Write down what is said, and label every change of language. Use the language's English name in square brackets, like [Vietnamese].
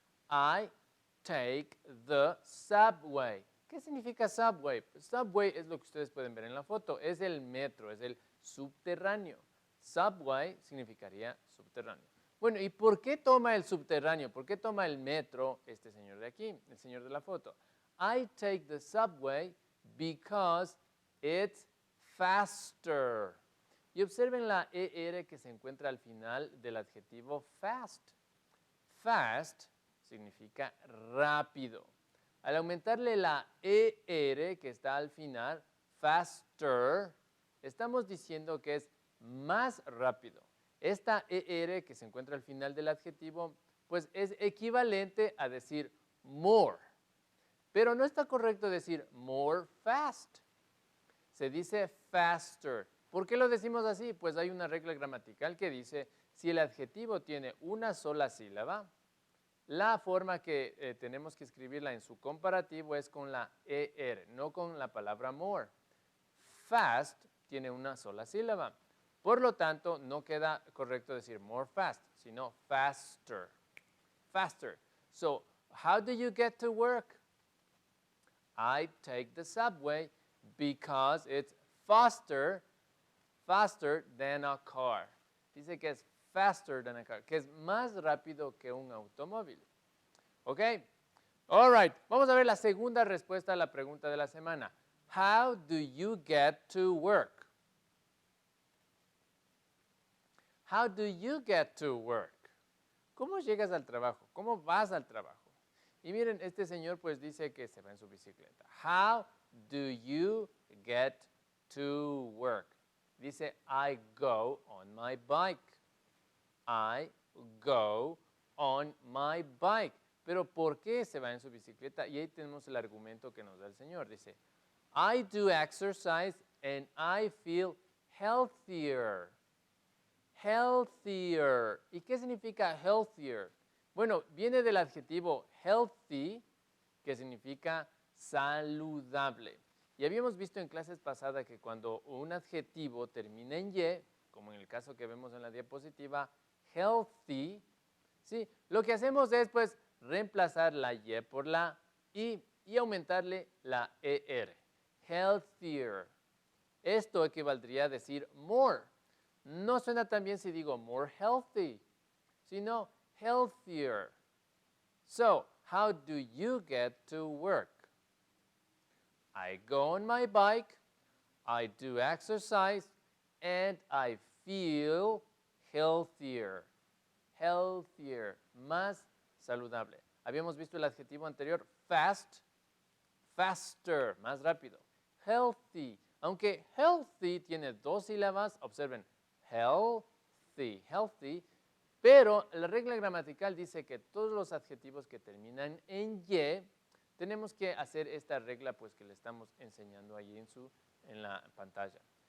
[English] I take the subway. [Spanish] ¿Qué significa subway? Subway es lo que ustedes pueden ver en la foto. Es el metro, es el subterráneo. Subway significaría subterráneo. Bueno, ¿y por qué toma el subterráneo? ¿Por qué toma el metro este señor de aquí, el señor de la foto? [English] I take the subway because it's faster. [Spanish] Y observen la ER que se encuentra al final del adjetivo fast. Fast significa rápido. Al aumentarle la ER que está al final, faster, estamos diciendo que es más rápido. Esta ER que se encuentra al final del adjetivo, pues es equivalente a decir more. Pero no está correcto decir more fast. Se dice faster. ¿Por qué lo decimos así? Pues hay una regla gramatical que dice, si el adjetivo tiene una sola sílaba, la forma que tenemos que escribirla en su comparativo es con la ER, no con la palabra more. Fast tiene una sola sílaba. Por lo tanto, no queda correcto decir more fast, sino faster. [English] Faster. So, how do you get to work? I take the subway because it's faster than a car. [Spanish] Dice que es [English] faster than a car, [Spanish] que es más rápido que un automóvil. ¿Ok? [English] All right. [Spanish] Vamos a ver la segunda respuesta a la pregunta de la semana. [English] How do you get to work? How do you get to work? [Spanish] ¿Cómo llegas al trabajo? ¿Cómo vas al trabajo? Y miren, este señor pues dice que se va en su bicicleta. [English] How do you get to work? [Spanish] Dice, [English] I go on my bike. I go on my bike. [Spanish] Pero ¿por qué se va en su bicicleta? Y ahí tenemos el argumento que nos da el señor. Dice, [English] I do exercise and I feel healthier. Healthier. [Spanish] ¿Y qué significa healthier? Bueno, viene del adjetivo healthy, que significa saludable. Y habíamos visto en clases pasadas que cuando un adjetivo termina en y, como en el caso que vemos en la diapositiva, healthy, ¿sí? Lo que hacemos es pues reemplazar la y por la i y aumentarle la er. Healthier. Esto equivaldría a decir more. No suena tan bien si digo more healthy, sino healthier. [English] So, how do you get to work? I go on my bike, I do exercise, and I feel healthier. [Spanish] Healthier, más saludable. Habíamos visto el adjetivo anterior, fast, faster, más rápido. Healthy, aunque healthy tiene dos sílabas, observen, healthy, pero la regla gramatical dice que todos los adjetivos que terminan en y, tenemos que hacer esta regla pues que le estamos enseñando ahí en la pantalla.